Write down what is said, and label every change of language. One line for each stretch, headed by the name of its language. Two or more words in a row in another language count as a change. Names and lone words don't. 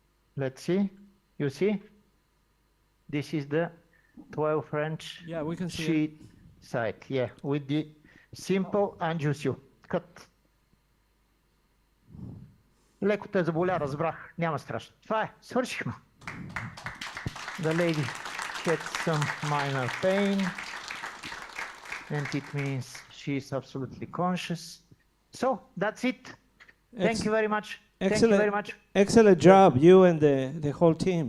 English: Let's see. You see? This is the 12 French Yeah, we can see sheet site. Yeah, with the simple angiosio. Cut.
Bulgarian: Леко те заболя, разбрах. Няма страшно. Това е. Свършихме.
English: The lady had some minor pain, and it means she is absolutely conscious. So that's it. Thank you very much. Thank you very much. Excellent job, you and the whole team.